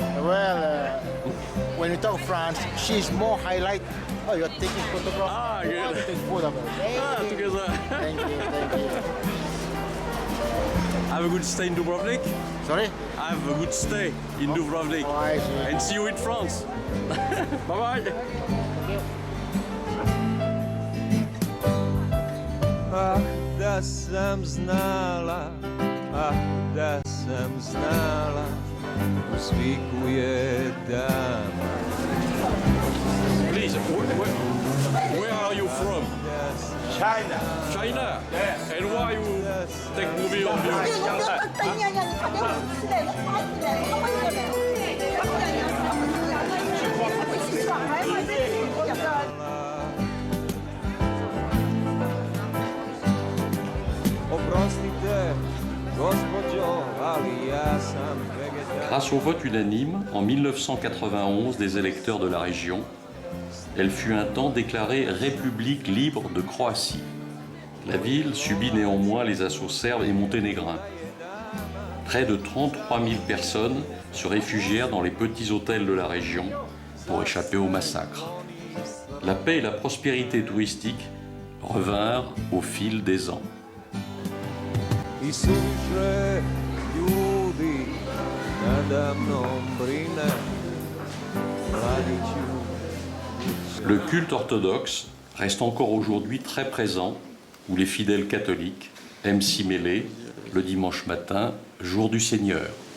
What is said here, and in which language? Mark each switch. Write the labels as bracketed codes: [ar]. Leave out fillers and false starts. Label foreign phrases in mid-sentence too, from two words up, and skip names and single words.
[en] Well, when you talk France, she's more highlight. Oh, you're taking photograph. Ah, good. Oh, taking photograph. Hey, Ah, together. Thank you, thank you. Have a good stay in Dubrovnik. Sorry? Have a good stay in Dubrovnik. Oh, I see. And see you in France. Bye bye. [hr] Ah, da sam znala, ah, da sam znala, u sviku je dama. [en] Please, where are you from? China. China? Yeah. And why you take movie on you? [hr] Oprostite, gospođo, ali ja sam vegetar. [fr] Grâce au vote unanime en 1991 des électeurs de la région, elle fut un temps déclarée République libre de Croatie. La ville subit néanmoins les assauts serbes et monténégrins. Près de 33 000 personnes se réfugièrent dans les petits hôtels de la région pour échapper au massacre. La paix et la prospérité touristique revinrent au fil des ans. [hr] I suviše ljudi nada mnom brine, mladiću. [fr] Le culte orthodoxe reste encore aujourd'hui très présent, où les fidèles catholiques aiment s'y mêler le dimanche matin, jour du Seigneur.